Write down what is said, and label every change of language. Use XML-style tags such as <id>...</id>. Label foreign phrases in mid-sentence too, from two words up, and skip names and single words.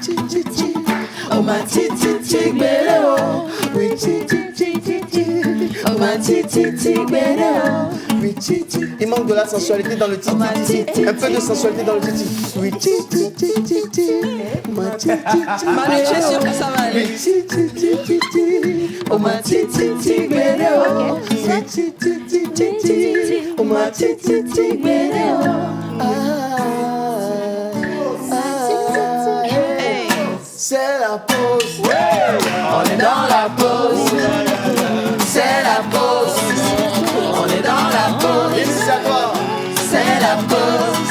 <fr>oh ma titi belle oh, oui titi oh Oui, titi. Il manque de la sensualité dans le titi. Un peu de sensualité dans le titi. Oui, titi, titi, titi. Ma titi, titi. Manu, tu es sûr que ça va aller? Oui, titi, titi, titi. Oh ma titi, titi. Oui, titi, titi, titi. Oh ma titi, titi. C'est la pause. On est dans la pause. C'est la pause. On est dans la pause. C'est la pause.</fr>